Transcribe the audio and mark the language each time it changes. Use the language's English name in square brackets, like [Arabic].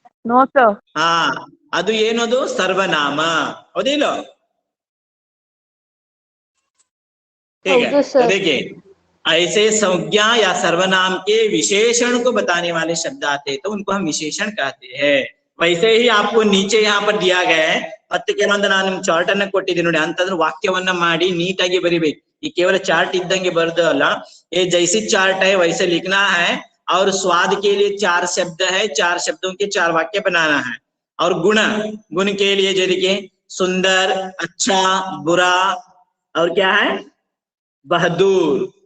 [English] No sir. [Kannada] ಹಾ, ಅದು ಏನದು, ಸರ್ವನಾಮ, ಹೌದಿಲ್ಲ? [Hindi] ठीक है, तो देखिए ऐसे संज्ञा या सर्वनाम के विशेषण को बताने वाले शब्द आते हैं, तो उनको हम विशेषण कहते हैं। वैसे ही आपको नीचे यहाँ पर दिया गया है, [Kannada] ಅದಕ್ಕೆ ನಾನು ನಿಮ್ ಚಾರ್ಟ್ ಅನ್ನ ಕೊಟ್ಟಿದ್ದೀನಿ ನೋಡಿ, ಅಂತಂದ್ರೆ ವಾಕ್ಯವನ್ನ ಮಾಡಿ ನೀಟಾಗಿ ಬರಿಬೇಕು। ಈ ಕೇವಲ ಚಾರ್ಟ್ ಇದ್ದಂಗೆ ಬರೆದು ಅಲ್ಲ, [Hindi] ये जैसी चार्ट है वैसे लिखना है। और स्वाद के लिए 4 शब्द है, 4 शब्दों के 4 वाक्य बनाना है। और गुण के लिए जो देखिए सुंदर, अच्छा, बुरा और क्या है, बहादुर।